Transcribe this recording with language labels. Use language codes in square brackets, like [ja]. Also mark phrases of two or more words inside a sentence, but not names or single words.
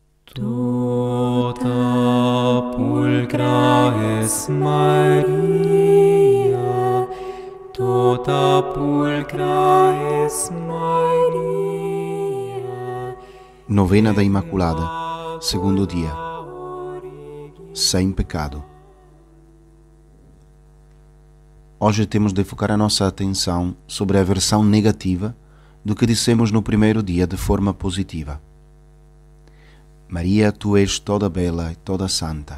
[la] Tota pulcra es Maria, tota pulcra es Maria. [pt] Novena da Imaculada, segundo dia, sem pecado. Hoje temos de focar a nossa atenção sobre a versão negativa do que dissemos no primeiro dia de forma positiva. Maria, tu és toda bela e toda santa.